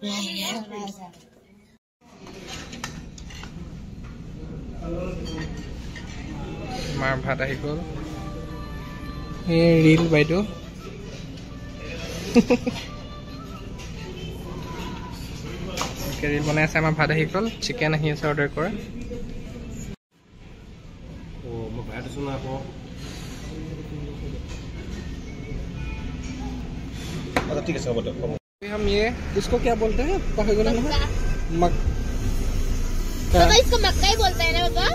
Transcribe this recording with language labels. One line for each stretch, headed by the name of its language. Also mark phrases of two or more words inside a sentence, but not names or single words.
Assamese: মাৰ ভাত আহি গ'ল এই ৰীল বাইদেউ ৰীল বনাই আছে আমাৰ ভাত আহি গ'ল চিকেন আহি আছে অৰ্ডাৰ কৰা
Hindi: मैं बैठ सुना आपको अच्छा ठीक है सब बताओ हम ये इसको क्या बोलते हैं कहे गए ना तो इसको मक्का बोलते हैं ना बाबा